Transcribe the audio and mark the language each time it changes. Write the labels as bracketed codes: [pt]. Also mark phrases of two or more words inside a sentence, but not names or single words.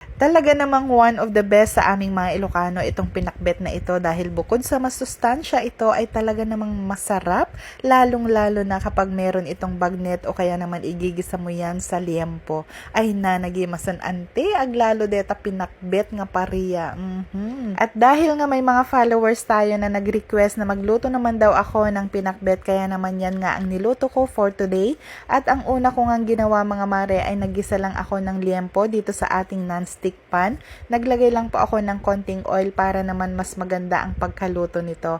[tl] Talaga namang [en] one of the best [tl] sa aming mga Ilocano itong pinakbet na ito dahil bukod sa masustansya ito ay talaga namang masarap, lalong-lalo na kapag meron itong bagnet o kaya naman igigisa mo yan sa liempo. [ilo] Ay na, nagimasan ante, aglalo deta pinakbet nga pariya. [tl] At dahil nga may mga followers tayo na nag-request na magluto naman daw ako ng pinakbet, kaya naman yan nga ang niluto ko [en] for today. [tl] At ang una ko nga ginawa mga mare ay naggisa lang ako ng liempo dito sa ating [en] non-stick pan. [tl] Naglagay lang po ako ng konting oil para naman mas maganda ang pagkaluto nito.